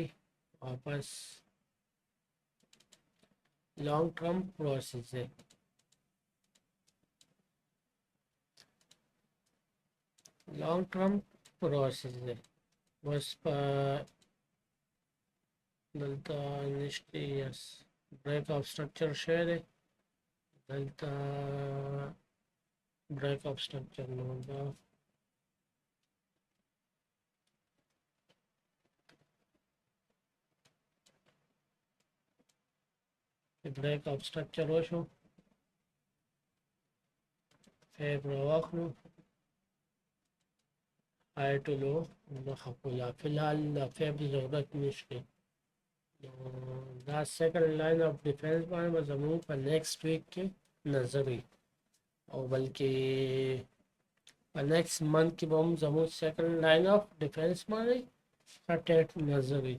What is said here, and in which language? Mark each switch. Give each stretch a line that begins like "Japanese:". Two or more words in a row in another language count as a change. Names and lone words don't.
Pashto: واپس
English: long term process
Pashto: دی.
English: long term process
Pashto: دی. بس په دلته نشته. یس
English: break of structure
Pashto: شوی دی. دلته
English: break of structure
Pashto: نو دا
English: break of structure
Pashto: وشو. فیب راواخلو
English: high to low
Pashto: نخه کولا. فی الحال د فیب ضرورت نشته. دا
English: second line of defense
Pashto: باندې به زموږ په
English: next week
Pashto: کې نظر وي او بلکې په
English: next month
Pashto: کې به هم زموږ
English: second line of defense
Pashto: باندې ښه ټیټ نظر وي.